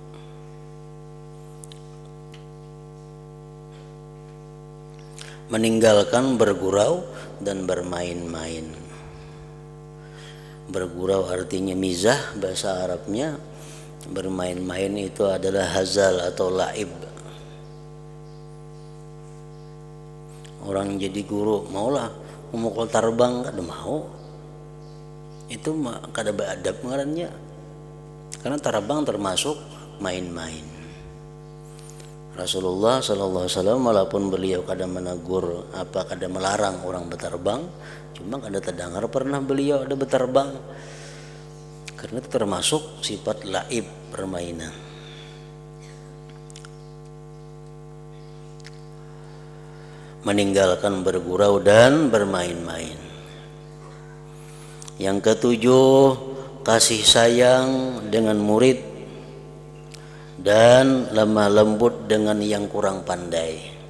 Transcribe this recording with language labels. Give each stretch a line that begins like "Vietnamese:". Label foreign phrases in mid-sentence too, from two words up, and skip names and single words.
Indonesian: Meninggalkan bergurau dan bermain-main. Bergurau artinya mizah bahasa Arabnya, bermain-main itu adalah hazal atau laib.
Banjar: Orang jadi guru maulah memukul tarbang, kada mau. Itu kada beradab ngarannya.
Indonesian: Karena tarbang termasuk main-main.
Banjar: Rasulullah
Arabic: sallallahu alaihi wasallam
Banjar: walaupun beliau kada menegur kada melarang orang bertarbang, cuma kada terdengar pernah beliau ada bertarbang.
Indonesian: Karena itu termasuk sifat laib, permainan. Meninggalkan bergurau dan bermain-main. Yang ketujuh, kasih sayang dengan murid dan lemah lembut dengan yang kurang pandai.